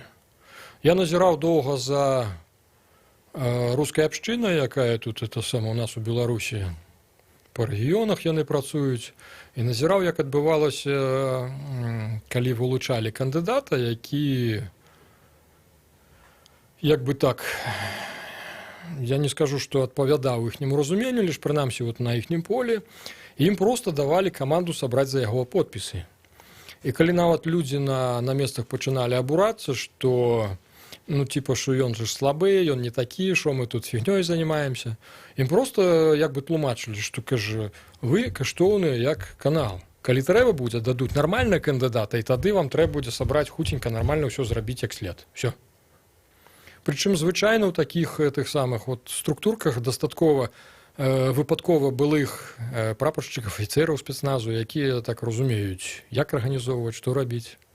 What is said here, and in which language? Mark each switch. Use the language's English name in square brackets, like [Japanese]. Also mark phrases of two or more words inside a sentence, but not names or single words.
[Belarusian] Я назіраў доўга за рускай абшчынай, якая тут это самае у нас у Беларусі па рэгіёнах яны працуюць, і назіраў, як адбывалася, калі вылучалі кандыдата, які, як бы так, я не скажу, што адпавядаў іхняму разуменню, лишь прынамсі вот на іхнім полі, ім проста давалі каманду сабраць за яго подпісы. І калі нават людзі на месцах пачыналі абурацца, што ну, [Russian] типа, что он же слабый, он не такие, что мы тут фигней занимаемся. Им просто, [Belarusian] як бы, [Russian] тлумачили, что, [Belarusian] кажа, вы каштоўныя, як канал. Калі трэба будзе, дадуць нармальныя кандыдата, і тады вам трэба будзе сабраць хутенька, нармальна ўсё зрабіць як след. [Russian] Всё. [Belarusian] Прычым, звычайна, ў такіх тых самых вот структурках дастаткова выпадкова былых прапаршчыкаў, афіцэраў спецназу, якія так разумеюць, як арганізоўваць, што рабіць.